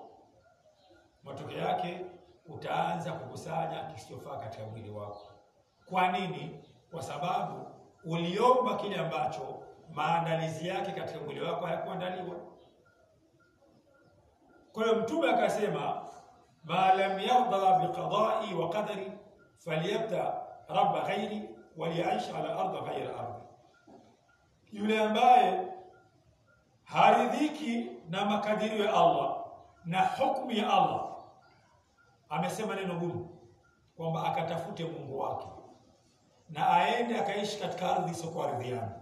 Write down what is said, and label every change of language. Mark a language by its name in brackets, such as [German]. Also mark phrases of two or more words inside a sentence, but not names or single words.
[Swahili] Matokeo yake utaanza kukusanya kisichofaa katika mwili wako. Kwa nini? Kwa sababu uliomba kile ambacho maandalizi yake katika mwili wako hayakuandaliwa. Kwa hiyo Mtume akasema, [Arabic] من لم يرض بقضائي وقدري فليعبد ربا غيري وليعش على أرض غير أرضي. [Swahili] Yule ambaye haridhiki na makadirio ya Allah na hukumu ya Allah, amesema neno gumu kwamba akatafute Mungu wake na aende akaishi katika ardhi isiyokuwa ardhi yangu.